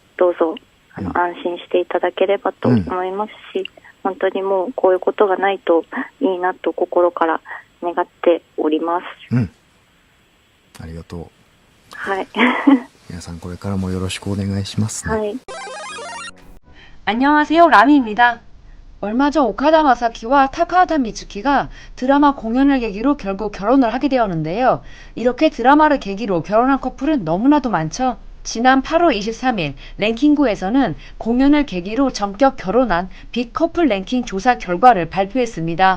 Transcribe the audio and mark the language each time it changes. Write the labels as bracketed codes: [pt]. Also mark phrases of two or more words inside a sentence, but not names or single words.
[ja] どうぞ安心していただければと思いますし、本当にもうこういうことがないといいなと心から願っております。ありがとう。はい皆さんこれからもよろしくお願いしますね。はい。 [ko] 안녕하세요, 라미입니다. 얼마 전 오카다 마사키와 타카하타 미츠키가 드라마 공연을 계기로 결국 결혼을 하게 되었는데요. 이렇게 드라마를 계기로 결혼한 커플은 너무나도 많죠. 지난 8월 23일 랭킹구에서는 공연을 계기로 전격 결혼한 빅 커플 랭킹 조사 결과를 발표했습니다.